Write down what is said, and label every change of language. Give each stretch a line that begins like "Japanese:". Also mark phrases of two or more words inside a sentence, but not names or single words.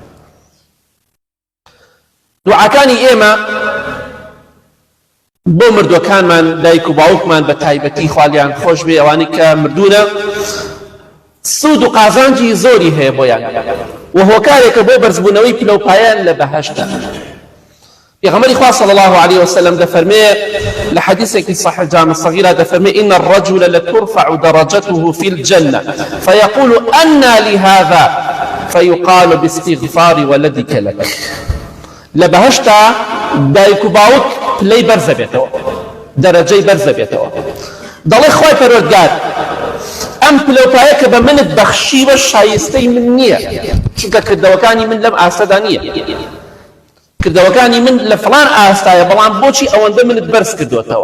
Central Kurdish: دوعاکانی ئێمە بۆ مردووەکانمان دایک و باوکمان بە تایبەتی خوا لێیان خۆش بێ، ئەوانەی کە مردوونە سود و قازانجی زۆری هەیە بۆیان و هۆکارێکە بۆ بەرزبوونەوەی پلەپایان لە بەهەشتە. پێغەمبەری خوا
Arabic: صلی الله عليه وسلم
Central Kurdish: دەفەرمێ لە حەدیثێکی صحیح جامع صغیرە دەفەرمێ
Arabic: إن الرجل لترفع درجته في الجنة فيقول أنى لهذا فيقال باستغفار ولدك لك.
Central Kurdish: لە بەهەشتا دایک و باوک پلەی بەرزە بێتەوە، دەرەجەی بەرزە بێتەوە. دەڵێ خوای پەروەردگار ئەم پلەپایە کە بە منت بەخشیوە شایستەی من نییە، چونکە کردەوەکانی من لەم ئاستەدا نییە، کردەوەکانی من لە فڵان ئاستایە، بەڵام بۆچی ئەوەندە منت بەرز کردوێتەوە؟